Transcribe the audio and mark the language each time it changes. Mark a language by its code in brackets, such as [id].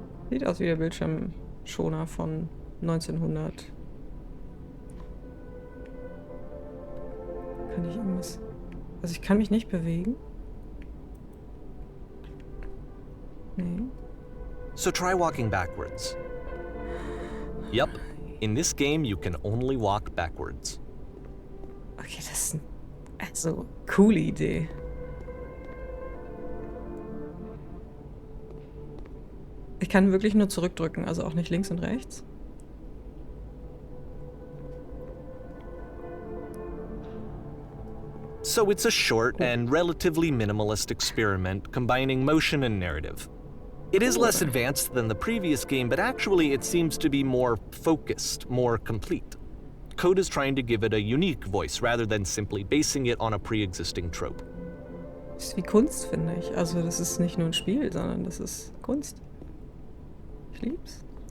[de] Sieht aus wie der Bildschirmschoner von 1900. Kann ich irgendwas... Also ich kann mich nicht bewegen. Nee. [en] So try walking backwards. Yep, in this game you can only walk backwards. [de] Okay, das ist eine coole Idee. Ich kann wirklich nur zurückdrücken, also auch nicht links und rechts. [en] So it's a short and relatively minimalist experiment combining motion and narrative. It is less advanced than the previous game, but actually it seems to be more focused, more complete. Coda's trying to give it a unique voice rather than simply basing it on a pre-existing trope. [de] Das ist wie Kunst, finde ich. Also das ist nicht nur ein Spiel, sondern das ist Kunst. Ich lieb's.